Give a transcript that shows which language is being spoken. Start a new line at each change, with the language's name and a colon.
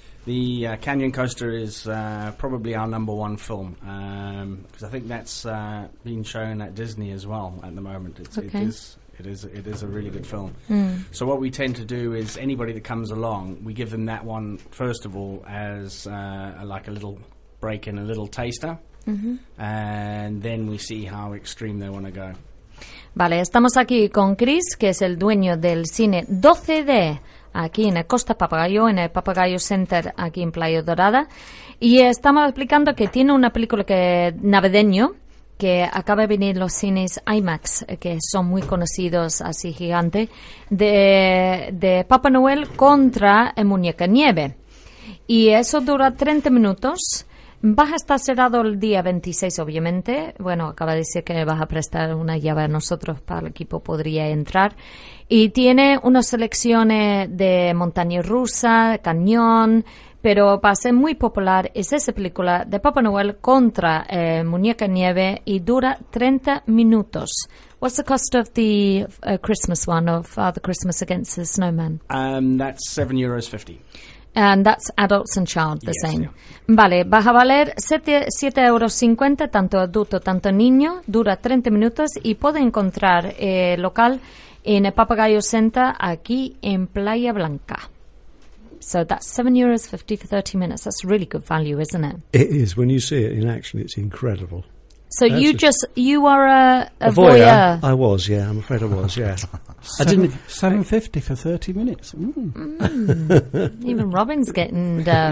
English: The Canyon Coaster is probably our number one film, because I think that's been shown at Disney as well at the moment. It is a really good film. So what we tend to do is anybody that comes along, we give them that one first of all as like a little break and a little taster, and then we see how extreme they want to go.
Spanish: Vale, estamos aquí con Chris, que es el dueño del cine 12D. Aquí en el Costa Papagayo, en el Papagayo Center, aquí en Playa Dorada. Y estamos explicando que tiene una película que navideño que acaba de venir los cines IMAX, que son muy conocidos, así gigante, de Papá Noel contra el Muñeca Nieve. Y eso dura 30 minutos. Vas a estar cerrado el día 26, obviamente. Bueno, acaba de decir que vas a prestar una llave a nosotros para el equipo, podría entrar. Y tiene unas selecciones de montaña rusa, cañón, pero para ser muy popular es esa película de Papá Noel contra Muñeca Nieve y dura 30 minutos.
English: What's the cost of the Christmas one, of Father Christmas Against the Snowman? That's €7.50. And that's adults and child, the same. Yeah.
Spanish: Vale, vas a valer 7,50 €, tanto adulto, tanto niño, dura 30 minutos y puede encontrar local en el Papagayo Center aquí en Playa Blanca.
English: So that's €7.50 for 30 minutes. That's really good value, isn't it? It is. When you see it in action, it's incredible. So that's you are a voyeur. Voyeur. I was, yeah. I'm afraid I was, yeah. £7.50 for 30 minutes. Mm. Even Robin's getting...